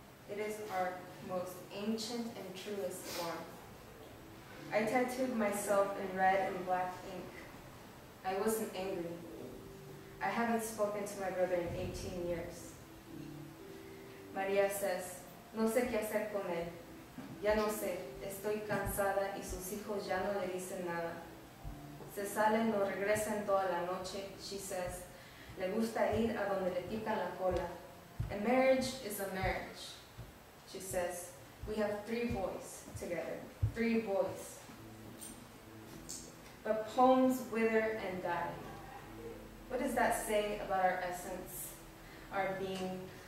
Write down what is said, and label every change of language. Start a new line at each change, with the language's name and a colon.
English: It is our most ancient and truest form. I tattooed myself in red and black ink. I wasn't angry. I haven't spoken to my brother in 18 years. Maria says,
Spanish: no sé qué hacer con él. Ya no sé, estoy cansada y sus hijos ya no le dicen nada. Se sale, no regresa en toda la noche,
English: she says.
Spanish: Le gusta ir a donde le pican la cola.
English: A marriage is a marriage, she says. We have 3 boys together, 3 boys. But poems wither and die. What does that say about our essence, our being?